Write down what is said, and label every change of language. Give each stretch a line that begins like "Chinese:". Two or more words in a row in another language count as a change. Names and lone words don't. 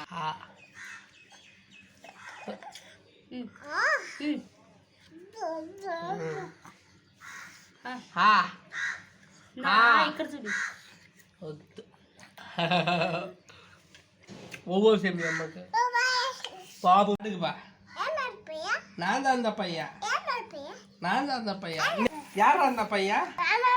Telugu: ఇక్కడ చూడు వద్దు ఒవ్వోసే మీ అమ్మకి బాబు బా
Tamil: நான் தான் அந்த பையன். நான் தான் அந்த பையன். யார் அந்த பையன்?